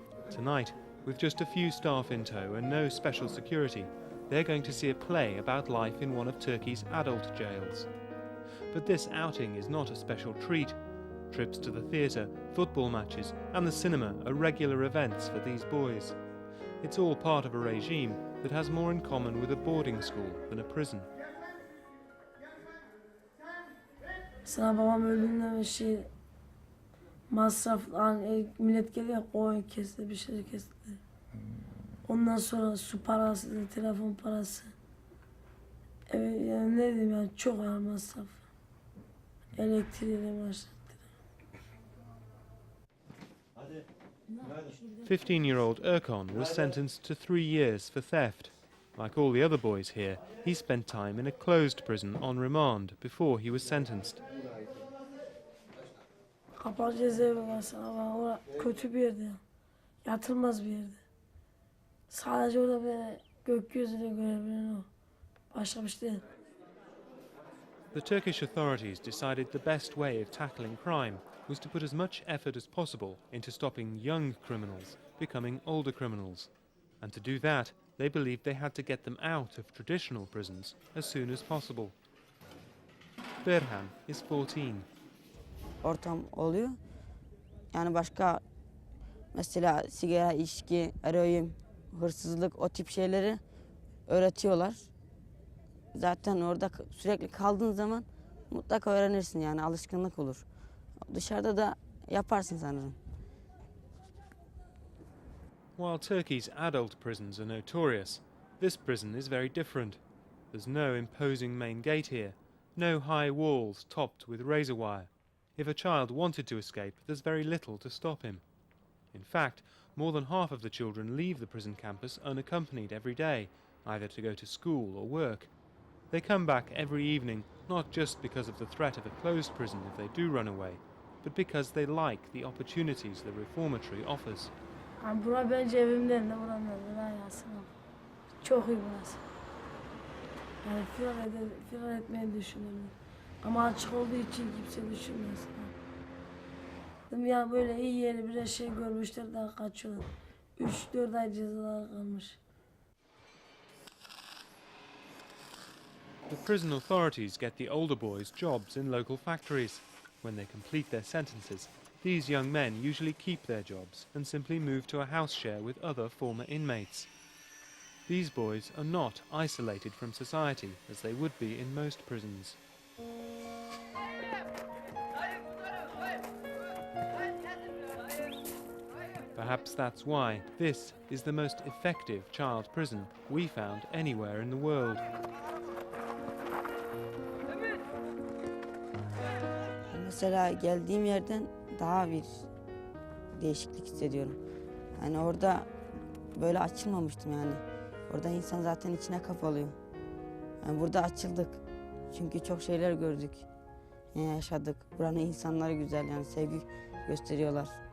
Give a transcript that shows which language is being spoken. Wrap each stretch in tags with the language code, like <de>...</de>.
<en>Tonight, with just a few staff in tow and no special security, they're going to see a play about life in one of Turkey's adult jails. But this outing is not a special treat. Trips to the theatre, football matches and the cinema are regular events for these boys. It's all part of a regime that has more in common with a boarding school than a prison.</en> <tr>Sana babam öldüğünde masraf, hani millet geliyor, koyun kesti, bir şey kesti. Ondan sonra su parası, telefon parası. Evet, yani ne diyeyim, yani çok ağır masraf. Elektriğiyle başlattı.</tr> <en>15-year-old Erkan was sentenced to 3 years for theft. Like all the other boys here, he spent time in a closed prison on remand before he was sentenced.</en> <tr>Kapalı cezaevi varsa ama orası kötü bir yerde. Yatılmaz bir yerde. Sadece orada böyle gökyüzüne görebilen o. Başka bir şey değil.</tr> <en>The Turkish authorities decided the best way of tackling crime was to put as much effort as possible into stopping young criminals becoming older criminals. And to do that, they believed they had to get them out of traditional prisons as soon as possible. Berhan is 14.</en> <tr>Ortam oluyor. Yani başka mesela sigara, içki, eroin, hırsızlık, o tip şeyleri öğretiyorlar. Zaten orada sürekli kaldığın zaman mutlaka öğrenirsin, yani alışkanlık olur. Dışarıda da yaparsın sanırım.</tr> <en>While Turkey's adult prisons are notorious, this prison is very different. There's no imposing main gate here, no high walls topped with razor wire. If a child wanted to escape, there's very little to stop him. In fact, more than half of the children leave the prison campus unaccompanied every day, either to go to school or work. They come back every evening, not just because of the threat of a closed prison if they do run away, but because they like the opportunities the reformatory offers.</en> <tr>Yani bura bence evimden de buranın da aslında. Çok iyi burası. Yani firar etmeyi düşünüyorum. Ama açık olduğu için kimse düşünmez. Ya böyle iyi yeri bir şey görmüşler daha kaçıyorlar. 3-4 ay cezaları kalmış.</tr> <en>The prison authorities get the older boys jobs in local factories. When they complete their sentences, these young men usually keep their jobs and simply move to a house share with other former inmates. These boys are not isolated from society as they would be in most prisons. Perhaps that's why this is the most effective child prison we found anywhere in the world.</en> <tr>Mesela geldiğim yerden daha bir değişiklik hissediyorum. Yani orada böyle açılmamıştım yani. Orada insan zaten içine kapalıyor. Yani burada açıldık. Çünkü çok şeyler gördük. Yaşadık. Buranın insanları güzel, yani sevgi gösteriyorlar.</tr>